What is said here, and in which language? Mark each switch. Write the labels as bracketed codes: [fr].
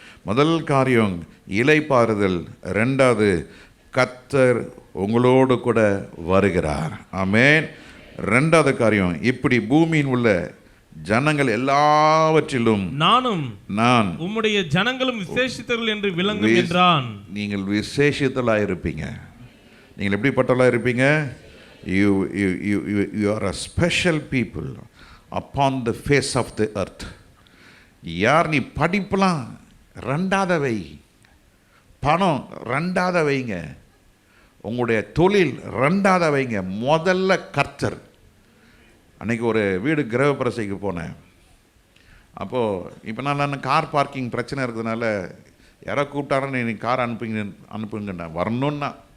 [ta] முதல் காரியம் இளைப்பாறுதல். ரெண்டாவது கர்த்தர் உங்களோடு கூட வருகிறார். ஆமென். ரெண்டாவது காரியம், இப்படி பூமியின் உள்ள ஜனங்கள் எல்லாவற்றிலும் நான் உம்முடைய ஜனங்களும் விசேஷித்தர்கள் என்று விளங்கும் என்றான். நீங்கள் விசேஷித்தலாக இருப்பீங்க. நீங்கள் எப்படிப்பட்டவர்களாக இருப்பீங்க? [en] You are a special people upon the face of the earth. [ta] யார் நீ படிப்பலாம் ரெண்டாவது வை, பணம் ரெண்டாவது வைங்க, உங்களுடைய தொழில் ரெண்டாவது வைங்க, முதல்ல கர்த்தர். அன்றைக்கி ஒரு வீடு கிரகப்பிரசைக்கு போனேன். அப்போது இப்போ நான் கார் பார்க்கிங் பிரச்சனை இருக்கிறதுனால யாரோ கூப்பிட்டாரன்னு நீ கார் அனுப்புங்கண்ணா வரணுன்னா.